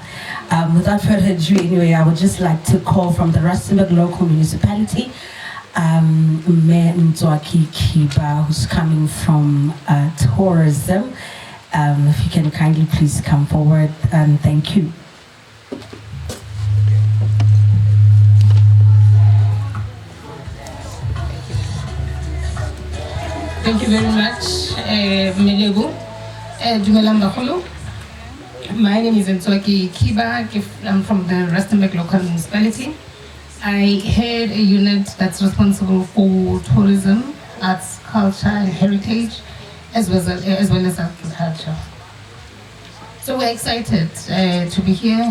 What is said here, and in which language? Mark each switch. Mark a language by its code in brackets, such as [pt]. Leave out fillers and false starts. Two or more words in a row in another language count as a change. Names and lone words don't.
[en] Without further ado, anyway, I would just like to call from the Rustenburg local municipality, Mayor Mzwaki Kiba, who's coming from tourism, If you can kindly please come forward, and thank you. Thank you very much, Melego. [tn] Dumelang bagolo. [en] My name is Ntswaki Kiba. I'm from the Rustenburg local municipality. I head a unit that's responsible for tourism, arts, culture, and heritage, as well as agriculture. So we're excited to be here.